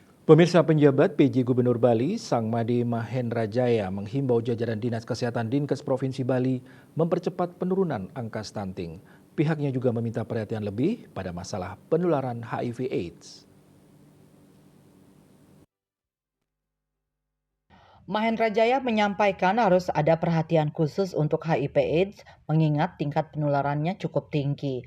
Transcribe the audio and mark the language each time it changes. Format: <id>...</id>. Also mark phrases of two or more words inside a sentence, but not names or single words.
<id>Pemirsa penjabat PJ Gubernur Bali, Sang Made Mahendra Jaya menghimbau jajaran Dinas Kesehatan Dinkes Provinsi Bali mempercepat penurunan angka stunting. Pihaknya juga meminta perhatian lebih pada masalah penularan HIV/AIDS. Mahendra Jaya menyampaikan harus ada perhatian khusus untuk HIV/AIDS mengingat tingkat penularannya cukup tinggi.</id>